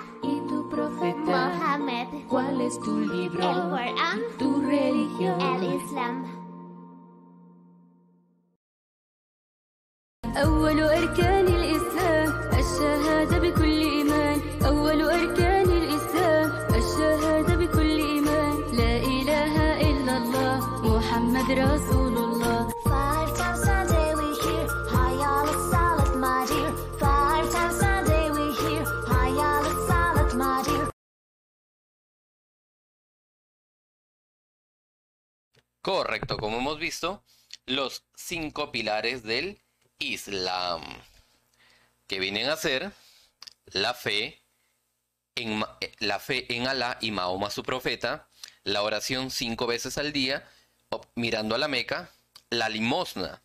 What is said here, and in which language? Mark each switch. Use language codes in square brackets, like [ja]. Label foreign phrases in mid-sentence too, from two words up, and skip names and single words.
[es] ¿Y tu profeta? Mohammed ¿Cuál es tu libro? El Corán ¿Tu religión? El Islam [ar] أول أركان الإسلام الشهادة بكل إيمان. أول أركان الإسلام الشهادة بكل إيمان. لا إله إلا الله محمد رسول الله. [en] 5 times Sunday we hear [ar] حي على الصلاة [en] my dear 5 times Sunday we hear [ar] حي على الصلاة [en] my dear [es] Correcto, como hemos visto, los 5 pilares del Islam, que vienen a ser la fe en Alá y Mahoma su profeta, la oración 5 veces al día, mirando a la Meca, la limosna.